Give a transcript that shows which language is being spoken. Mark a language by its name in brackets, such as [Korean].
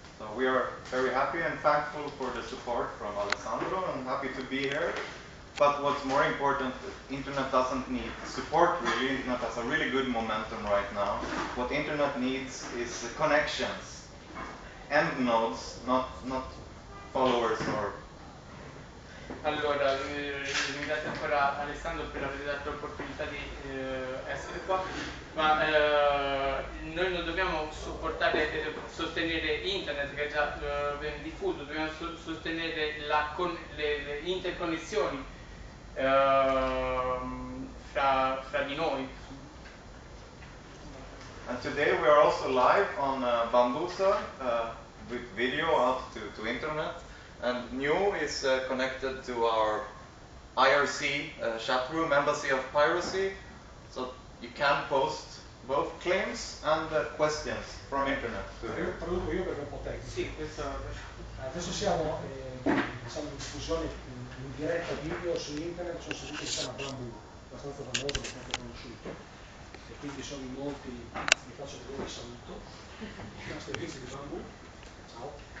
[English] So we are very happy and thankful for the support from Alessandro, and happy to be here. But what's more important, internet doesn't need support really. Internet has a really good momentum right now. What internet needs is connections, end nodes, not followers or. [Italian] Allora, ringrazio ancora Alessandro per aver dato l'opportunità di essere qua, ma noi non dobbiamo sostenere internet che è già ben diffuso, dobbiamo sostenere le interconnessioni fra di noi. [English] And today we are also live on Bambusa with video out to internet. And New is connected to our IRC chat room, Embassy of Piracy. So you can post both claims and questions from internet to here. [Italian] Traduco io perché è un po' tecnico. Sì, questo... Adesso siamo diciamo, in diffusione in diretta video su internet su un sito che si chiama Bamboo, abbastanza famoso, abbastanza conosciuto, e quindi sono in molti, vi faccio vedere il saluto, i nostri amici di Bamboo, ciao.